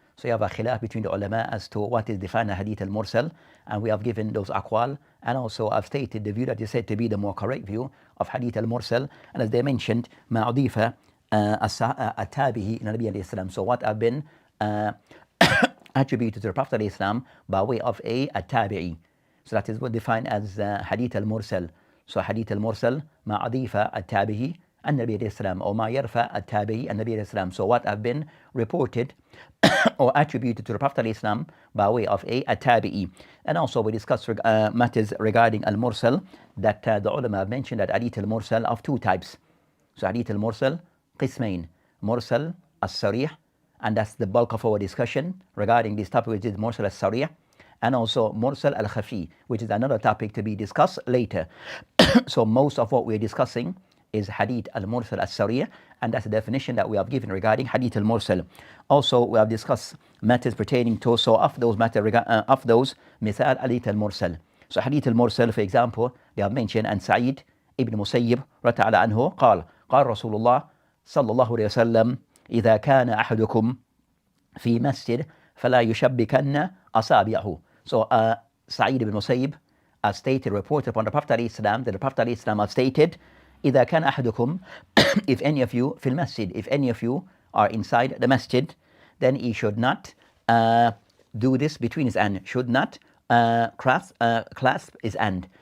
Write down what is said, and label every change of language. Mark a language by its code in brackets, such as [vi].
[en] So you have a khilaf between the ulama as to what is defined as hadith al-mursal, and we have given those aqwal, and also I've stated the view that is said to be the more correct view of hadith al-mursal. [ar] And as they mentioned, ma'udifa at-tabihi nabi alayhi salam. [en] So what have been attributed to the Prophet alayhi salam by way of a at-tabi'i. So that is what defined as hadith al-mursal. [ar] So hadith al-mursal ma'udifa at-tabihi النبي عليه السلام أو ما يرفع التابعي النبي عليه السلام. [en] So what have been reported or attributed to the Prophet عليه السلام by way of a tabi'i. And also we discussed matters regarding al-mursal, that the ulama have mentioned that hadith al-mursal of two types. So hadith al-mursal qismain, mursal as-sarih, and that's the bulk of our discussion regarding this topic, which is mursal as-sarih, and also mursal al-khafi, which is another topic to be discussed later. So most of what we're discussing is hadith al-mursal as-sarih, and that's the definition that we have given regarding hadith al-mursal. Also we have discussed matters pertaining to, so of those matters of those misal hadith al-mursal. So hadith al-mursal, for example, they have mentioned and [ar] Sa'id ibn Musayyib radiyallahu anhu قال رسول الله صلى الله عليه وسلم إذا كان أحدكم في مسجد فلا يشبكن أصابعه. [en] So Sa'id ibn Musayyib has stated, reported upon the Prophet alayhi salam, that the Prophet alayhi salam has stated, [ar] إذا كان أحدكم, [en] if any of you [ar] في المسجد, [en] if any of you are inside the masjid, then he should not do this between his hand, should not clasp his hand.